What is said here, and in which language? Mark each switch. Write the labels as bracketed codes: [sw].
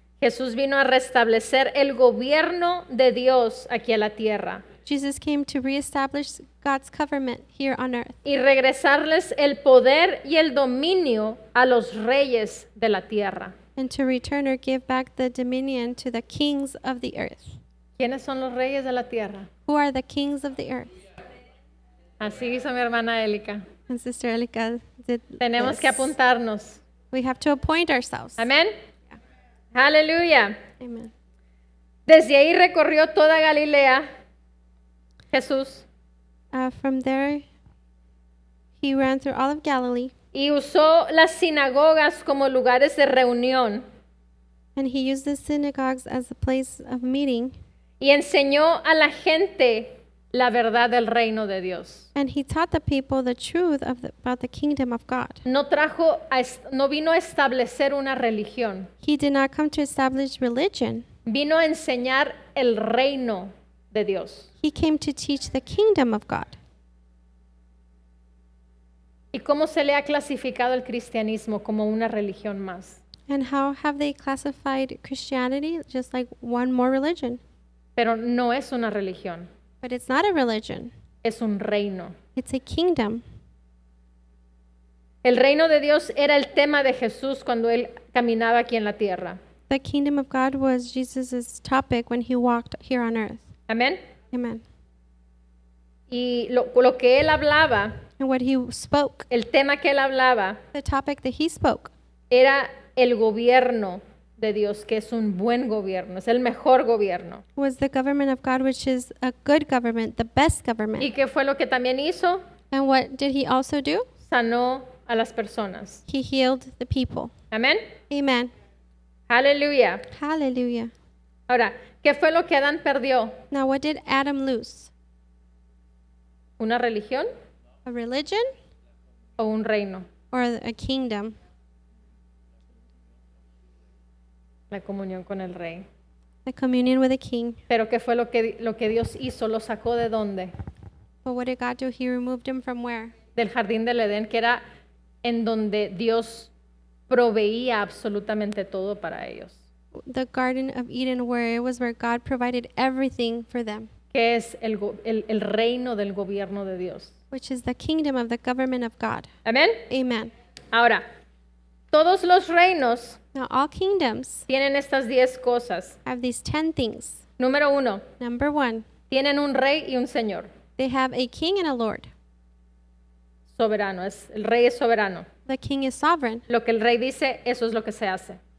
[es] Jesús vino a restablecer el gobierno de Dios aquí a la tierra [en] Jesus came to reestablish God's government here on earth [es] y regresarles el poder y el dominio a los reyes de la tierra. [en] and to return or give back the dominion to the kings of the earth. [es] ¿Quiénes son los reyes de la tierra? [en] Who are the kings of the earth? [es] Así hizo mi hermana Élica. [en] And Sister Elika did [es] Tenemos que [en] this. [es] apuntarnos. [en] We have to appoint ourselves. [es] Amén. Aleluya. [en] Amen. [es] Desde ahí recorrió toda Galilea Jesús [en] From there, he ran through all of Galilee, [es] y usó las sinagogas como lugares de reunión [en] and he used the synagogues as a place of meeting, [es] y enseñó a la gente la verdad del reino de Dios. [en] and he taught the people the truth about the kingdom of God. [es] No vino a establecer una religión, [en] He did not come to establish religion. [es] vino a enseñar el reino de Dios. [en] He came to teach the kingdom of God. [es] ¿Y cómo se le ha clasificado el cristianismo como una religión más? [en] And how have they classified Christianity? Just like one more religion. [es] Pero no es una religión, [en] But it's not a religion. [es] es un reino. [en] It's a kingdom. [es] El reino de Dios era el tema de Jesús cuando él caminaba aquí en la tierra. [en] The kingdom of God was Jesus' topic when he walked here on earth. [es] Amén. [en] Amen. [es] Y lo que él hablaba, [en] And what he spoke, [es] el tema que él hablaba, [en] the topic that he spoke, [es] era el gobierno de Dios, que es un buen gobierno, es el mejor gobierno. [en] was the government of God, which is a good government, the best government. [es] ¿Y qué fue lo que también hizo? [en] And what did he also do? [es] Sanó a las personas. [en] He healed the people. [es] Amén. [en] Amen. [es] Aleluya. [en] Hallelujah. [es] Ahora, ¿qué fue lo que Adán perdió? [en] Now, what did Adam lose? [es] ¿Una religión [en] A religion [es] o un reino? [en] or a kingdom? [es] La comunión con el rey. [en] The communion with a king. [es] Pero ¿qué fue lo que Dios hizo? ¿Lo sacó de dónde? [en] But what did God do? He removed him from where? [es] Del jardín del Edén, que era en donde Dios proveía absolutamente todo para ellos. [en] The Garden of Eden, where it was where God provided everything for them, [es] Que es el reino del gobierno de Dios. [en] which is the kingdom of the government of God. [es] Amén. [en] Amen. [es] Ahora, todos los reinos [en] Now, all kingdoms [es] tienen estas 10 cosas. [en] have these 10 things. [es] Número 1, [en] Number 1, [es] tienen un rey y un señor. [en] they have a king and a lord. [es] Soberano, el rey es soberano. [en] The king is sovereign. [es] Lo que el rey dice, eso es lo que se hace.